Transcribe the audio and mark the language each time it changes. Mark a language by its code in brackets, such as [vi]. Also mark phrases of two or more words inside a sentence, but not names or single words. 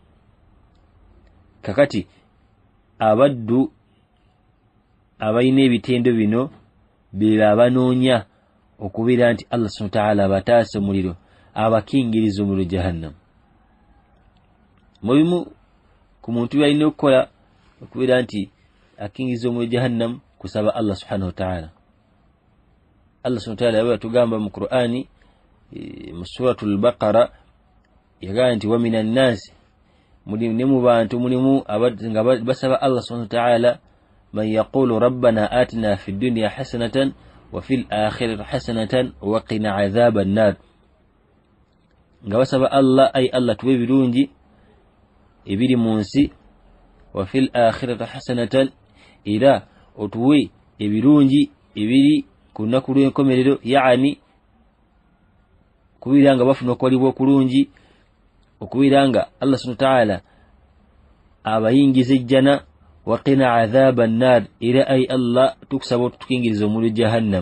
[lg] Kakati abaddu abalina ebitendo bino be abanoonya okubeera nti [ar] الله سبحانه وتعالى [lg] abataasa omuliro abakingiriza omuliro jahannam. Mubimu ku muntu byalina okukola okubeera nti akingiriza omuliro jahannam kusaba [ar] الله سبحانه وتعالى. الله سبحانه وتعالى [lg] yaba tugamba mu Qur'ani mu suratul Baqara yagamba nti [ar] ومن الناس [lg] mulimu mu bantu mulimu nga [ar] basaba الله سبحانه وتعالى من يقول ربنا آتنا في الدنيا حسنة وفي الآخرة حسنة وقنا عذاب النار [lg] nga basaba Allah ay Allah tuwe birungi ebiri mu nsi [ar] وفي الآخرة حسنة [lg] ila otuwe ebirungi ebiri ku nnaku lw'enkomerero yaani kubeera nga bafuna okwalibwa okulungi okubeera nga [ar] الله سبحانه وتعالى [lg] abayingiza ejjana [ar] وقنا عذاب النار [lg] era ay Allah tukusaba otukingiriza omuliro jahannam.